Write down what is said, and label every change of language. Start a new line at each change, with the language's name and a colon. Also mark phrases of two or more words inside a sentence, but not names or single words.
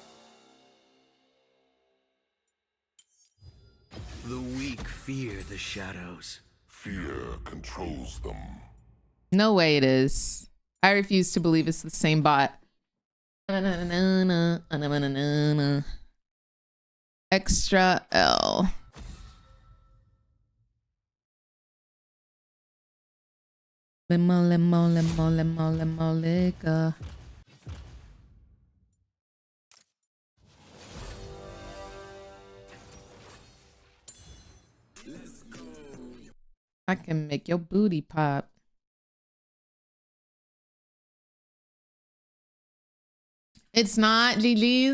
English: The weak fear the shadows. Fear controls them. No way it is. I refuse to believe it's the same bot. Extra L. Limo, limo, limo, limo, limo, liquor. I can make your booty pop. It's not GG's.